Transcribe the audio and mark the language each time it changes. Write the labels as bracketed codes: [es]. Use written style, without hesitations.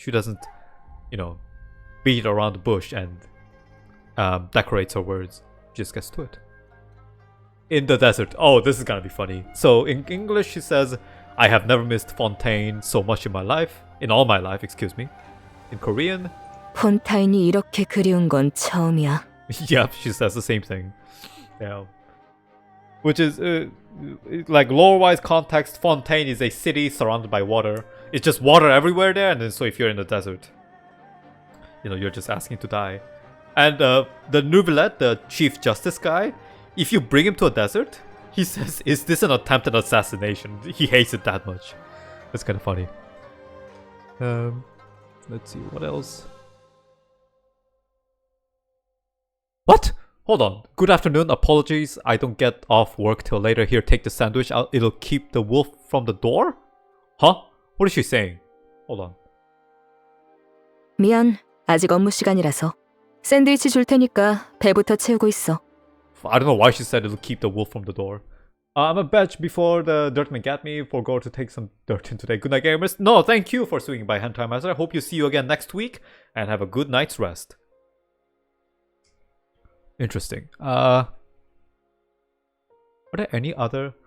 [en] She doesn't, beat around the bush and decorates her words. She just gets to it. In the desert. Oh, this is gonna be funny. So in English she says, I have never missed Fontaine so much in all my life, excuse me. In Korean, [ko] 폰타인이 이렇게 그리운 건 처음이야. [en] Yep, she says the same thing. Yeah. Which is, like lore-wise context, Fontaine is a city surrounded by water. It's just water everywhere there, and then so if you're in the desert, you're just asking to die. And the Nouvellette, the Chief Justice guy, if you bring him to a desert, he says, is this an attempted assassination? He hates it that much. It's kind of funny. Let's see, what else? What? Hold on. Good afternoon. Apologies. I don't get off work till later. Here, take the sandwich. It'll keep the wolf from the door? Huh? What is she saying? Hold on. [ko] 미안. 아직 업무 시간이라서. 샌드위치 줄 테니까 배부터 채우고 있어. [en] I don't know why she said it'll keep the wolf from the door. I'm a batch before the dirtman get me. Forgo to take some dirt in today. Good night, gamers. No, thank you for swinging by, Hentai Master. I hope you see you again next week and have a good night's rest. Interesting. Are there any other?